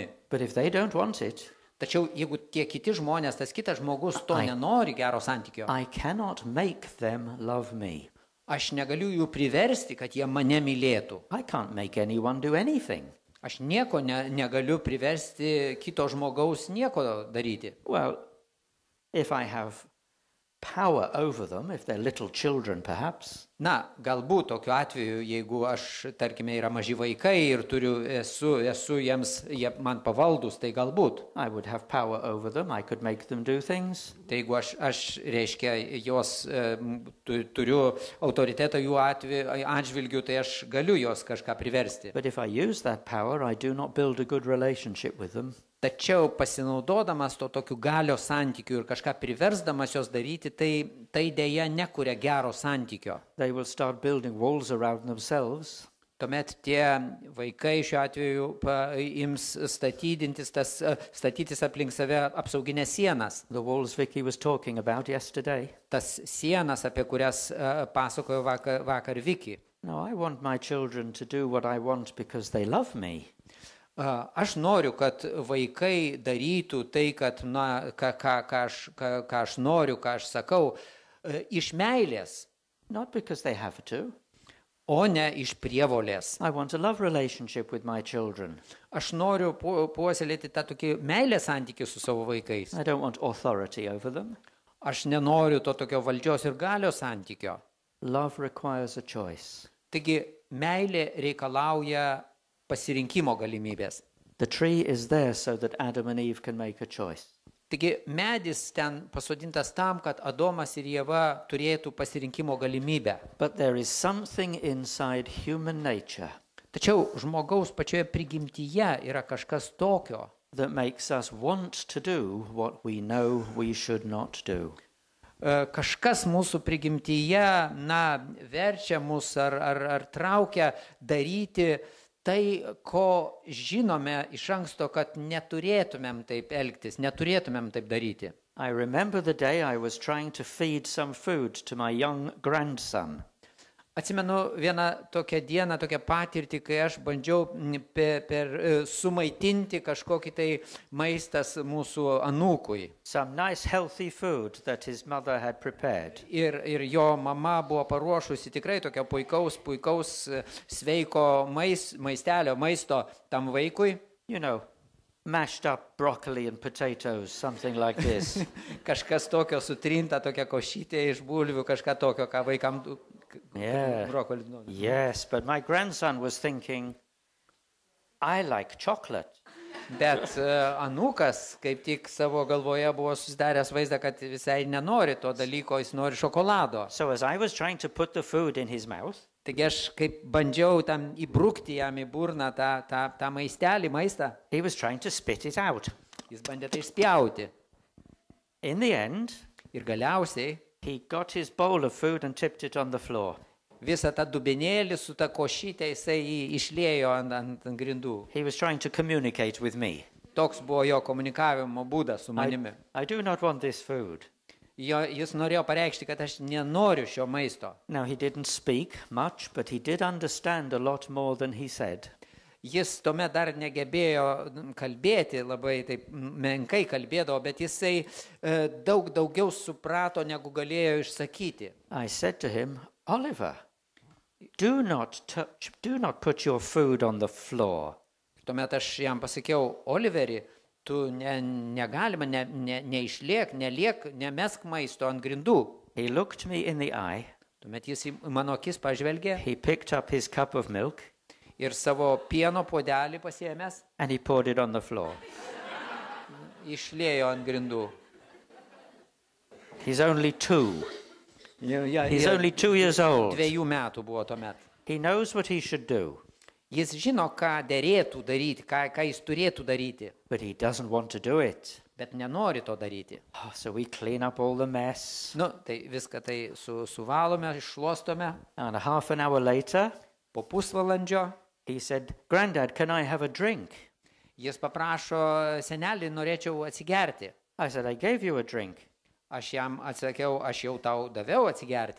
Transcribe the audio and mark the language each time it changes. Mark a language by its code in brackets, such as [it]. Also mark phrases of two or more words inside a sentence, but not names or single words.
[en] But if they don't want it, [lt] tačiau jeigu tie kiti žmonės, tas kitas žmogus to nenori gero santykio, [en] I cannot make them love me. [lt] Aš negaliu jų priversti, kad jie mane mylėtų. [en] I can't make anyone do anything. [lt] Aš nieko negaliu priversti kito žmogaus nieko daryti. [en] Well, if I have power over them, if they're little children perhaps. [lt] Na, galbūt tokiu atveju, jeigu aš, tarkime, yra maži vaikai ir esu jiems, jie man pavaldus, tai galbūt. [en] I would have power over them, I could make them do things. [lt] Tai jeigu aš reiškia, turiu autoritetą jų atžvilgių, tai aš galiu jos kažką priversti. [en] But if I use that power, I do not build a good relationship with them. [lt] Tačiau pasinaudodamas to tokiu galios santykiu ir kažką priversdamas jos daryti, tai dėja nekuria gero santykio. [en] They will start building walls around themselves. [lt] Tuomet tie vaikai šiuo atveju ims statytis aplink save apsauginės sienas. [en] The walls Vicki was talking about yesterday. [lt] Tas sienas, apie kurias pasakojo vakar Vicki. [en] No, I want my children to do what I want because they love me. [lt] Aš noriu, kad vaikai darytų tai, kad, ką aš noriu, ką aš sakau, iš meilės. [en] Not because they have to. [lt] O ne iš prievolės. [en] I want a love relationship with my children. [lt] Aš noriu puoselėti tą tokį meilės santykį su savo vaikais. [en] I don't want authority over them. [lt] Aš nenoriu to tokio valdžios ir galios santykio. [en] Love requires a choice. [lt] Taigi, meilė reikalauja pasirinkimo galimybės. [en] The tree is there so that Adam and Eve can make a choice. [lt] Taigi, medis ten pasodintas tam, kad Adomas ir Ieva turėtų pasirinkimo galimybę. [en] But there is something inside human nature [lt] Tačiau žmogaus pačioje prigimtyje yra kažkas tokio, [en] that makes us want to do what we know we should not do. [lt] Kažkas mūsų prigimtyje, verčia mus ar traukia daryti tai, ko žinome iš anksto, kad neturėtumėm taip elgtis, neturėtumėm taip daryti. [en] I remember the day I was trying to feed some food to my young grandson. [lt] Atsimenu vieną tokią dieną, tokią patirtį, kai aš bandžiau sumaitinti kažkokį tai maistas mūsų anūkui. [en] Some nice healthy food that his mother had prepared. [lt] Ir jo mama buvo paruošusi tikrai tokio puikaus sveiko maisto tam vaikui. [en] You know, mashed up broccoli and potatoes, something like this. [lt] Kažkas tokio sutrinta, tokia košytė iš bulvių, kažką tokio, ką vaikam... [en] Yeah. Yes, but my grandson was thinking, I like chocolate. [lt] Bet anūkas kaip tik savo galvoje buvo susidaręs vaizdą, kad visai nenori to dalyko, jis nori šokolado. [en] So as I was trying to put the food in his mouth, [lt] Taigi aš kaip bandžiau tam įbrukti jam į burną tą maistą, [en] he was trying to spit it out. [lt] Jis bandė tai išspjauti. [en] In the end, [lt] Ir galiausiai [en] he got his bowl of food and tipped it on the floor. [lt] visą tą dubenėlį su tą košytę jisai išliejo ant grindų. [en] He was trying to communicate with me. [lt] Toks buvo jo komunikavimo būdas su manimi. [en] I do not want this food. [lt] Jis norėjo pareikšti, kad aš nenoriu šio maisto. [en] Now, he didn't speak much, but he did understand a lot more than he said. [lt] Jis tuomet dar negebėjo kalbėti, labai taip menkai kalbėdavo, bet jisai daug daugiau suprato, negu galėjo išsakyti. [en] I said to him, Oliver, do not put your food on the floor. [lt] Tuomet aš jam pasakiau, Oliveri, tu negalima, nemesk maisto ant grindų. [en] He looked me in the eye. [lt] Tuomet jis į mano akis pažvelgė [en] He picked up his cup of milk [lt] ir savo pieno puodelį pasiėmęs [en] and he poured it on the floor. [lt] išliejo ant grindų. [en] He's only 2. He's only 2 years old. [lt] 2 metų buvo tuomet. [en] He knows what he should do, [lt] Jis žino, ką derėtų daryti, ką jis turėtų daryti, [en] but he doesn't want to do it. [lt] bet nenori to daryti. [en] Oh, so we clean up all the mess. [lt] Tai viską tai suvalome, iššluostome. [en] And a half an hour later, [lt] Po pusvalandžio [en] he said, Granddad, can I have a drink? [lt] jis paprašo, senelį, norėčiau atsigerti. [en] I said, I gave you a drink. [lt] Aš jam atsakiau, aš jau tau daviau atsigerti.